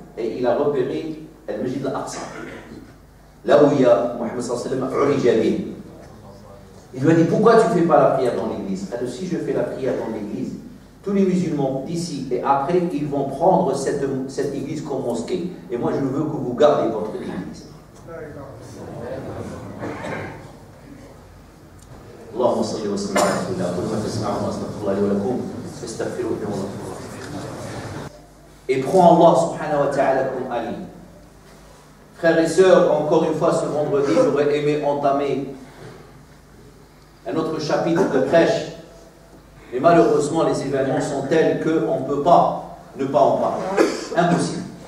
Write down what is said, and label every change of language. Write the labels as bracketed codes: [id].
[fr] Et il a repéré Al-Masjid al-Aqsa. Là où il y a Mohammed sallallahu alayhi wa sallam, il lui a dit pourquoi tu ne fais pas la prière dans l'église? Alors si je fais la prière dans l'église, tous les musulmans d'ici et après, ils vont prendre cette église comme mosquée. Et moi je veux que vous gardez votre église. [ar] اللهم صل وسلم على رسول الله كل ما تسمعون واستغفر الله لي ولكم فاستغفروه انه هو الغفور الرحيم. [fr] Et prends Allah subhanahu wa ta'ala comme Ali. Frères et sœurs, encore une fois ce vendredi, j'aurais aimé entamer un autre chapitre de prêche, mais malheureusement les événements sont tels qu'on ne peut pas ne pas en parler. Impossible.